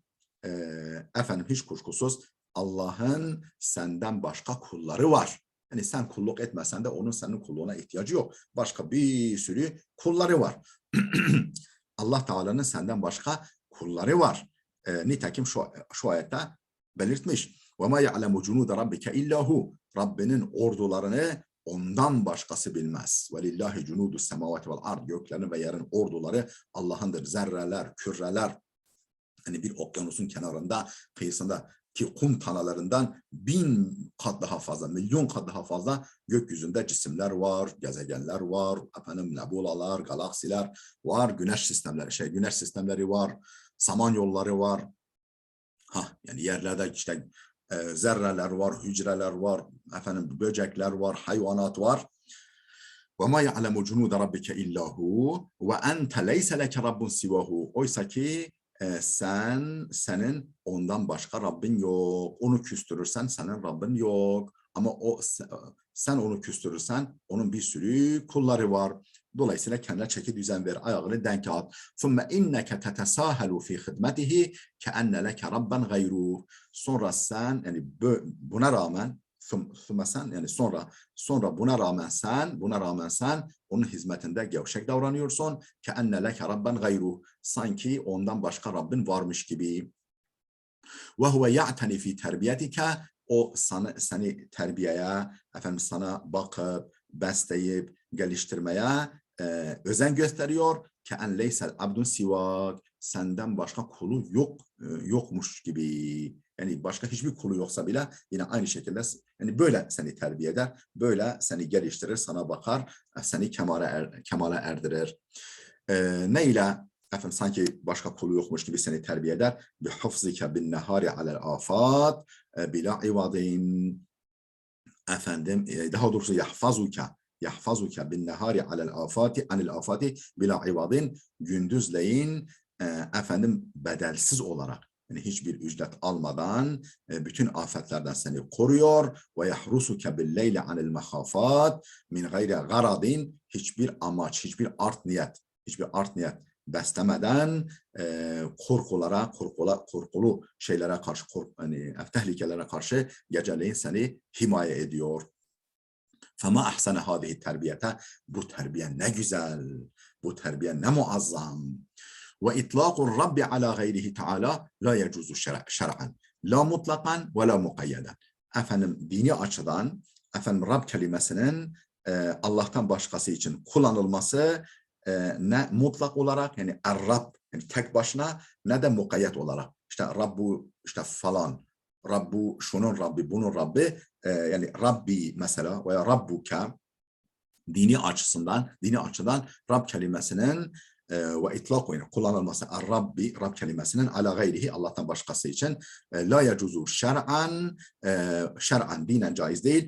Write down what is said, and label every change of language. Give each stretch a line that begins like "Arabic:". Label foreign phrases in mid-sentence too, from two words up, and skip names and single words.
Turkish: Efendim hiç kuşkusuz Allah'ın senden başka kulları var. Yani sen kulluk etmesen de onun senin kulluğuna ihtiyacı yok. Başka bir sürü kulları var. Allah Teala'nın senden başka kulları var. Nitekim şu ayette belirtmiş.
Arabic: وَمَا يَعْلَمُ جُنُودَ رَبِّكَ اِلَّهُ.
Turkish: Rabbinin ordularını ondan başkası bilmez.
Arabic: وَلِلَّهِ جُنُودُ السَّمَوَاتِ وَالْاَرْضِ.
Turkish: Göklerin ve yerin orduları Allah'ındır. Zerreler, küreler, hani bir okyanusun kenarında, kıyısında ki kum tanalarından 1000 kat daha fazla, milyon kat daha fazla gökyüzünde cisimler var, gezegenler var, efendim nebulalar, galaksiler var, güneş sistemleri var, samanyolları var. Yani yerlerde işte zerreler var, hücreler var, efendim böcekler var, hayvanat var.
Arabic: وَمَا يَعْلَمُ جُنُودَ رَبِّكَ إِلَّا هُ وَاَنْتَ لَيْسَ لَكَ رَبٌّ سِوَهُ.
Turkish: Oysa ki senin ondan başka Rabbin yok. Onu küstürürsen senin Rabbin yok. Ama sen onu küstürürsen onun bir sürü kulları var. Dolayısıyla kendine çeki düzen ver, ayağını denk at.
Arabic: ثُمَّ اِنَّكَ تَتَسَاهَلُ فِي خِدْمَتِهِ كَأَنَّ لَكَ رَبًّا غَيْرُهُ.
Turkish: Sonra sen yani buna rağmen sen yani sonra buna rağmen sen onun hizmetinde gevşek davranıyorsun.
Arabic: كَأَنَّ لَكَ رَبًّا غَيْرُهُ.
Turkish: Sanki ondan başka Rabbin varmış gibi.
Arabic: وَهُوَ يَعْتَنِ فِي تَرْبِيَتِكَ.
Turkish: O seni terbiyeye, sana bakıp, besleyip, geliştirmeye özen gösteriyor.
Arabic: كَاَنْ لَيْسَ الْعَبْدُ سِوَاكَ.
Turkish: Senden başka kulu yokmuş gibi. Yani başka hiçbir kulu yoksa bile yine aynı şekilde yani böyle seni terbiye eder, böyle seni geliştirir, sana bakar, seni kemale erdirir. Neyle? Sanki başka kulu yokmuş gibi seni terbiye eder.
Arabic: بِحُفْزِكَ بِالنَّهَارِ عَلَى الْآفَاتِ بِلَا عِوَضٍ.
Turkish: Daha doğrusu
Arabic: يحفظك بالنهار على الآفات عن الآفات بلا عوض.
Turkish: Gündüzleyin bedelsiz olarak yani hiçbir ücret almadan bütün afetlerden seni koruyor.
Arabic: ويحرسك بالليل عن المخافات من غير غرض.
Turkish: Hiçbir amaç, hiçbir art niyet beslemeden korkulu şeylere karşı, tehlikelere karşı geceleyin seni himaye ediyor.
Arabic: فَمَا أَحْسَنَ هَذِهِ التَّرْبِيَةَ.
Turkish: Bu terbiye ne güzel, bu terbiye ne muazzam.
Arabic: وَاِطْلَاقُ الرَّبِّ عَلَى غَيْرِهِ تَعَالَى لَا يَجُوزُ شَرْعًا لَا مُطْلَقًا وَلَا مُقَيَّدًا.
Turkish: Dini açıdan Rab kelimesinin Allah'tan başkası için kullanılması ne mutlak olarak yani Er-Rab yani tek başına ne de mukayyet olarak. İşte Rabbu işte falan, Rabbu şunun Rabbi, bunun Rabbi yani Rabbi mesela veya Rabbuka dini açıdan Rab kelimesinin ve itlak oyunu kullanılması Rab kelimesinin
Arabic: على غيره
Turkish: Allah'tan başkası için
Arabic: لا يجوز شرعا
Turkish: dinen caiz değil.